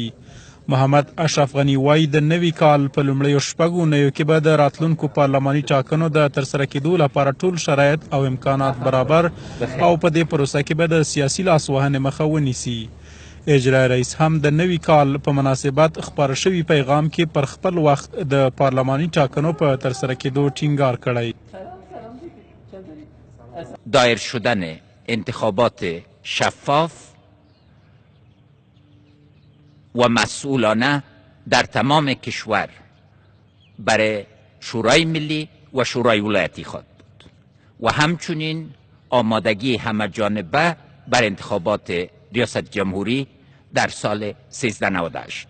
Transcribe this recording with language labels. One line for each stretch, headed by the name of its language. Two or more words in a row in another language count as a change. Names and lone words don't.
Pashto: محمد اشرف غني وایي د نوي کال په لومړیو شپږو اونیو کې به د راتلونکو پارلماني ټاکنو د ترسره کېدو لپاره ټول شرایط او امکانات برابر او په دې پروسه کې به د سیاسي لاسوهنې مخه ونیسي. اجرایي رئیس هم د نوي کال په مناسبت خپاره شوي پیغام کې پر خپل وخت د پارلماني ټاکنو په ترسره کېدو ټینګار کړی.
Persian: دایر شدن انتخابات شفاف و مسئولانه در تمام کشور برای شورای ملی و شورای ولایتی خواهد بود و همچنین آمادگی همه جانبه بر انتخابات ریاست جمهوری در سال 1398.